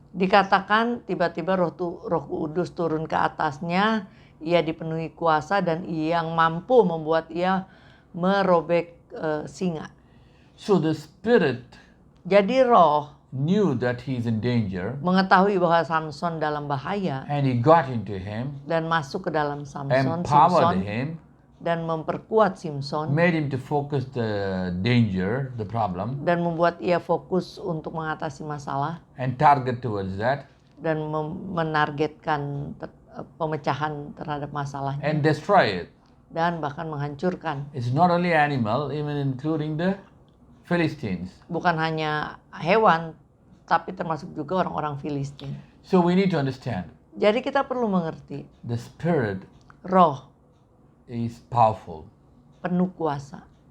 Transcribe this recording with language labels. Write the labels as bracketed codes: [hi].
[id] Dikatakan tiba-tiba Roh Kudus turun ke atasnya, ia dipenuhi kuasa dan yang mampu membuat ia merobek singa. [en] So the Spirit [id] Jadi Roh [en] knew that he is in danger, [id] mengetahui bahwa Samson dalam bahaya [en] and he got into him, [id] dan masuk ke dalam Samson [en] empowered him, [id] dan memperkuat Samson [en] made him to focus the danger, the problem, [id] dan membuat ia fokus untuk mengatasi masalah [en] and target towards that, [id] dan menargetkan pemecahan terhadap masalahnya [en] and destroy it. [id] dan bahkan menghancurkan. [en] It's not only animal, even including the Philistines. [id] Bukan hanya hewan, tapi termasuk juga orang-orang Filistin. [en] So we need to understand [id] Jadi kita perlu mengerti, [en] the Spirit [id] Roh [en] is powerful. [id] penuh kuasa.